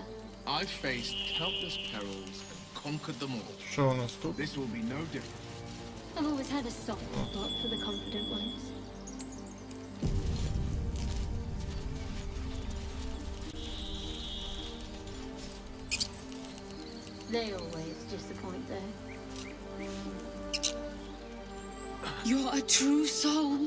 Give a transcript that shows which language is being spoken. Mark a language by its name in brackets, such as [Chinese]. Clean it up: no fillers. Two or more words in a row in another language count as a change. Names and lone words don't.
[English] I've faced countless perils and conquered them all. [Ukrainian] Що у нас тут? [English] This will be no different. I've always had a soft spot for the confident ones. They always disappoint though. You're a true soul.